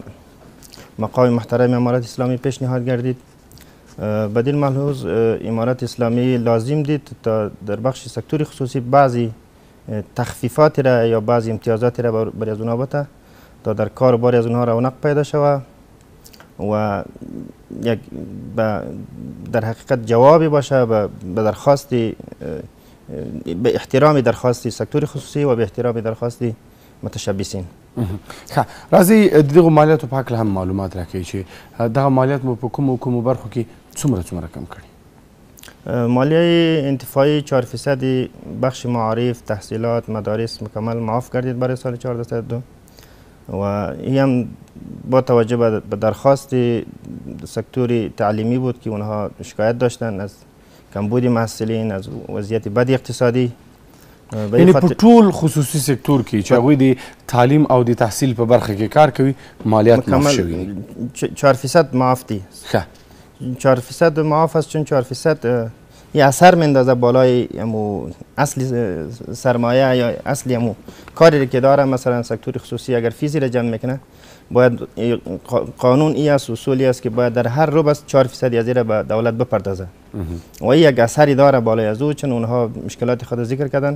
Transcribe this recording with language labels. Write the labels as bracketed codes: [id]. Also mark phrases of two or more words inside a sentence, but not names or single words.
[fa] مقام محترم امارت اسلامی پیشنهاد گردید، بدین ملحوظ امارت اسلامی لازم دید تا در بخش سکتور خصوصی بعضی تخفیفات را یا بعضی امتیازات را برای از اونها بده تا در کار باری از اونها رونق پیدا شود و یک در حقیقت جوابی باشه به درخواست، به احترام درخواست سکتور خصوصی و به احترام درخواست متشبثین. [ps] راځي د دغو مالیاتو په هکله هم معلومات راکوي چې دغه مالیات مو په کومو برخو کې څومره کم کړي؟ [fa] مالیه انتفاعی 4% بخش معارف، تحصیلات، مدارس مکمل معاف کردید برای سال 1402 و این هم با توجه به درخواست سکتور تعلیمی بود که اونها شکایت داشتن از کمبود محصلین، از وضعیت بد اقتصادی. [ps] یعنی په ټول خصوصي سکتور کې چې هغوی د تعلیم او د تحصیل په برخه کې کار کوي مالیات معاف شوي دي. 4% معاف دی. [fa] 4% معاف است، چون 4% یه اثر میندازه بالای اصل سرمایه یا اصلی کاری که داره. مثلا سکتور خصوصی اگر فیزی را جمع میکنه، باید قانون ای است، اصولی است که باید در هر روز 4% از را به دولت بپردازه و این یک اثری داره بالای از او، چون اونها مشکلات خود ذکر کردن.